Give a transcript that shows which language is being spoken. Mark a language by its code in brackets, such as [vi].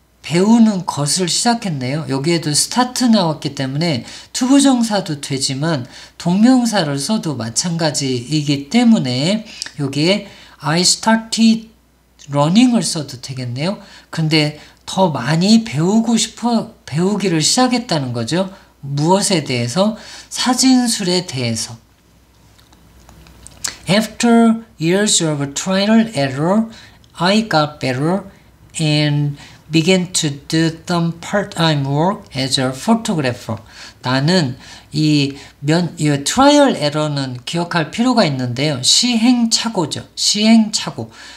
[ko] 배우는 것을 시작했네요. 여기에도 스타트 나왔기 때문에 투부정사도 되지만 동명사를 써도 마찬가지이기 때문에 여기에 [en] I started running [ko] 을 써도 되겠네요. 근데 더 많이 배우기를 시작했다는 거죠. 무엇에 대해서? 사진술에 대해서. [en] After years of trial and error, I got better and began to do some part-time work as a photographer. [ko] 나는 이 트라이얼 에러는 기억할 필요가 있는데요. 시행착오죠. 시행착오.